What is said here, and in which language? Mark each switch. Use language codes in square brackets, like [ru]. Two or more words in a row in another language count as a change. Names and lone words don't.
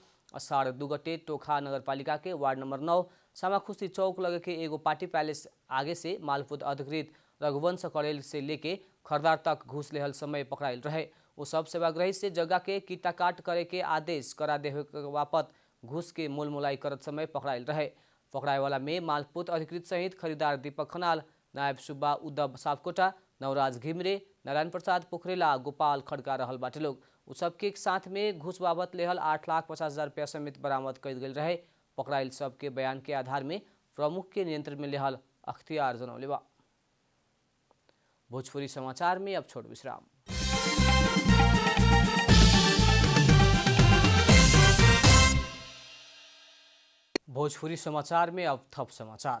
[bho] अषाढ़ 2 गते टोखा नगरपालिका के वार्ड नंबर 9 सामाखुशी चौक लगे के एगो पार्टी पैलेस आगे से मालपोत अधिकृत रघुवंश करेल से लेके खरीदार तक घूस लेहल समय पकड़ाइल रहे। वो सब सेवाग्राही से जगह के कीता काट करे के आदेश करा देवे के बापत घूस के मोल मोलाई करत समय पकड़ाइल रहे। पकड़ाए वाला में मालपोत अधिकृत सहित खरीदार दीपक खनाल, नायब सुब्बा उद्धव सापकोटा, नवराज घिमरे, नारायण प्रसाद पोखरेला, गोपाल खड़का रहल बाटे लोग। उ सबके साथ में घूस बाबत लेहल 8,50,000 रुपया समेत बरामद कइल गेल रहे। पकड़ाइल सबके बयान के आधार में प्रमुख के नियंत्रण में लेहल अख्तियार जनौले बा। भोजपुरी समाचार में अब छोट विश्राम। भोजपुरी समाचार में अब थप समाचार।